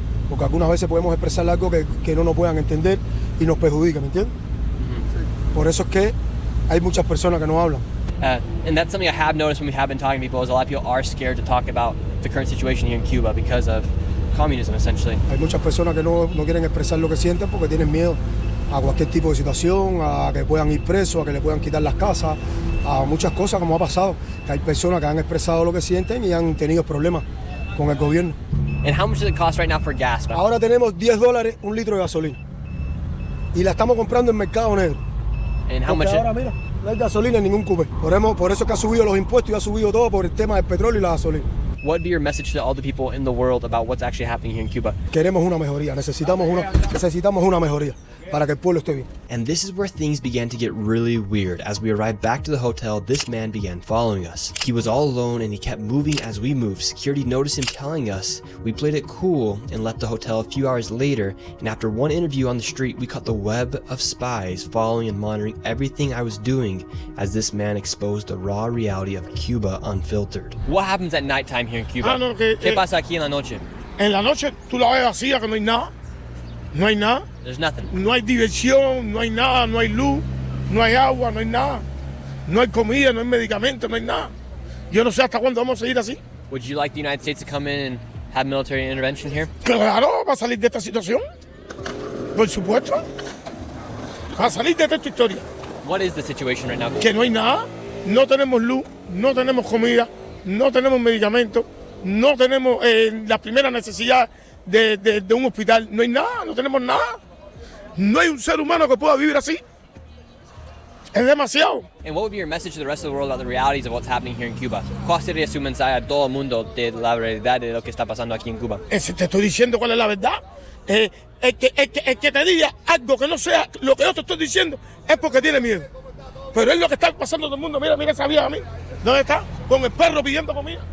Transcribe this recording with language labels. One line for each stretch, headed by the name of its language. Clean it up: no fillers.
Spanish: Porque algunas veces podemos expresar algo que no nos puedan entender y nos perjudica, ¿me entiendes? Por eso es que hay muchas personas que no hablan.
English: And that's something I have noticed when we have been talking to people, is a lot of people are scared to talk about the current situation here in Cuba because of communism, essentially.
Spanish: Hay muchas personas que no quieren expresar lo que sienten porque tienen miedo a cualquier tipo de situación, a que puedan ir presos, a que le puedan quitar las casas, a muchas cosas como ha pasado. Que hay personas que han expresado lo que sienten y han tenido problemas con el gobierno.
English: And how much does it cost right now for gas?
Spanish: Ahora tenemos $10 un litro de gasolina y la estamos comprando en mercado negro.
English: And how much?
Spanish: Ahora mira, no hay gasolina en ningún Cuba. Por eso es que ha subido los impuestos y ha subido todo por el tema del petróleo y la gasolina.
English: What would be your message to all the people in the world about what's actually happening here in Cuba?
Spanish: Queremos una mejoría, necesitamos una mejoría para que el pueblo esté bien.
English: And this is where things began to get really weird. As we arrived back to the hotel, this man began following us. He was all alone and he kept moving as we moved. Security noticed him telling us. We played it cool and left the hotel a few hours later, and after one interview on the street, we caught the web of spies following and monitoring everything I was doing as this man exposed the raw reality of Cuba unfiltered. What happens at nighttime here in Cuba?
Spanish: No, ¿Qué pasa aquí en la noche? En la noche tú la ves vacía, que no hay nada. No hay nada.
English: There's nothing.
Spanish: No hay diversión, no hay nada, no hay luz, no hay agua, no hay nada. No hay comida, no hay medicamentos, no hay nada. Yo no sé hasta cuándo vamos a seguir así.
English: Would you like the United States to come in and have military intervention here?
Spanish: Claro, para salir de esta situación. Por supuesto. Para salir de esta historia.
English: What is the situation right now?
Spanish: Que no hay nada. No tenemos luz, no tenemos comida, no tenemos medicamentos, no tenemos la primera necesidad de un hospital. No hay nada, no tenemos nada. No hay un ser humano que pueda vivir así. Es demasiado.
English: And what would be your message to the rest of the world about the realities of what's happening here in Cuba?
Spanish: ¿Cuál sería su mensaje a todo el mundo de la realidad de lo que está pasando aquí en Cuba? Te estoy diciendo cuál es la verdad. El que te diga algo que no sea lo que yo te estoy diciendo es porque tiene miedo. Pero es lo que está pasando todo el mundo. Mira esa vieja a mí. ¿Dónde está? Con el perro pidiendo comida.